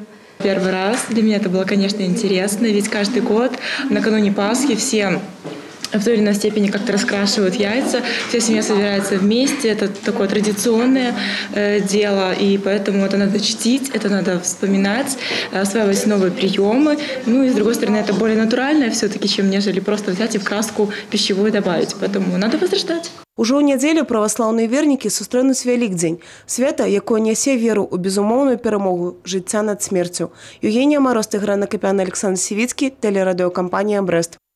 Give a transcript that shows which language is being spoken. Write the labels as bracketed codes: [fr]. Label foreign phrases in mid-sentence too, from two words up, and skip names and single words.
[ru] Первый раз для меня это было, конечно, интересно, ведь каждый год накануне Пасхи все в той или иной степени как-то раскрашивают яйца, вся семья собирается вместе, это такое традиционное дело, и поэтому это надо чтить, это надо вспоминать, осваивать новые приемы. Ну и с другой стороны, это более натуральное все-таки, чем нежели просто взять и в краску пищевую добавить, поэтому надо возрождать. [be] Ужо ў нядзелю праваслаўныя вернікі сустрэнуць Вялікдзень – свята, якое нясе веру ў безумоўную перамогу жыцця над смерцю. [ru] Евгения Мороз, Тыгран Акопян, Александр Сивицкий, телерадиокомпания «Брест».